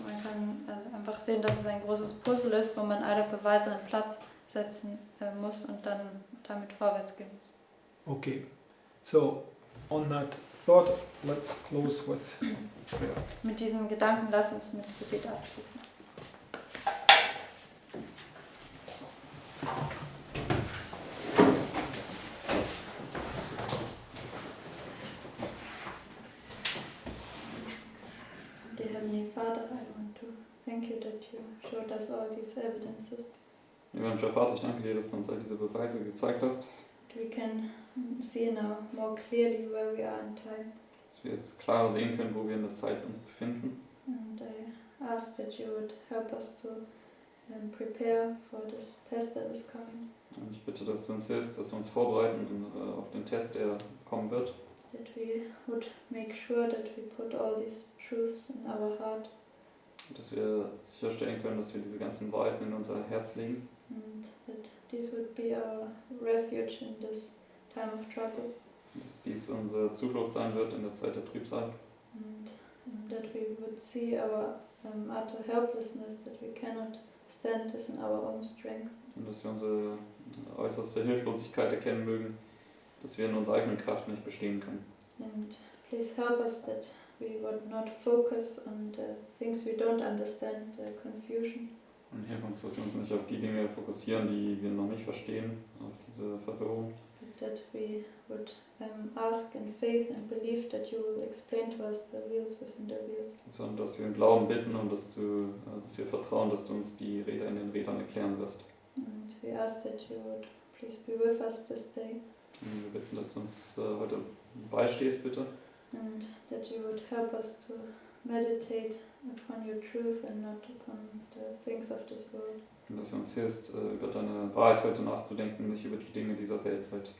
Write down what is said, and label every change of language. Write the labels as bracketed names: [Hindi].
[German] Man kann also einfach sehen, dass es ein großes Puzzle ist, wo man alle Beweise an Platz setzen muss und dann damit vorwärts gehen muss. [English] Okay, so on that thought, let's close with prayer. [German] Mit diesem Gedanken lass uns mit Gebet abschließen. [English] Dear Heavenly Father, I want to thank you that you showed us all these evidences. [German] Lieber himmlischer Vater, ich danke dir, dass du uns all diese Beweise gezeigt hast, [English] We can see now more clearly where we are in time. [German] dass wir jetzt klarer sehen können, wo wir in der Zeit uns befinden. [English] And I ask that you would help us to prepare for this test that is coming. [German] Und ich bitte, dass du uns hilfst, dass wir uns vorbereiten auf den Test, der kommen wird. [English] That we would make sure that we put all these truths in our heart. [German] Und dass wir sicherstellen können, dass wir diese ganzen Wahrheiten in unser Herz legen. [English] And that this would be our refuge in this time of trouble. [German] Und dass dies unsere Zuflucht sein wird in der Zeit der Trübsal. [English] And that we would see our utter helplessness, that we cannot stand this in our own strength. [German] Und dass wir unsere äußerste Hilflosigkeit erkennen mögen, dass wir in unserer eigenen Kraft nicht bestehen können. [English] And please help us that we would not focus on the things we don't understand, the confusion. [German] Und hilf uns, dass wir uns nicht auf die Dinge fokussieren, die wir noch nicht verstehen, auf diese Verwirrung. [English] But that we would ask in faith and believe that you will explain to us the wheels within the wheels. [German] Sondern dass wir im Glauben bitten und dass wir vertrauen, dass du uns die Räder in den Rädern erklären wirst. [English] And we ask that you would please be with us this day. [German] Und wir bitten, dass du uns heute beistehst, bitte. [English] And that you would help us to meditate upon your truth and not upon the things of this world. [German] Und dass du uns hilfst, über deine Wahrheit heute nachzudenken, nicht über die Dinge dieser Weltzeit.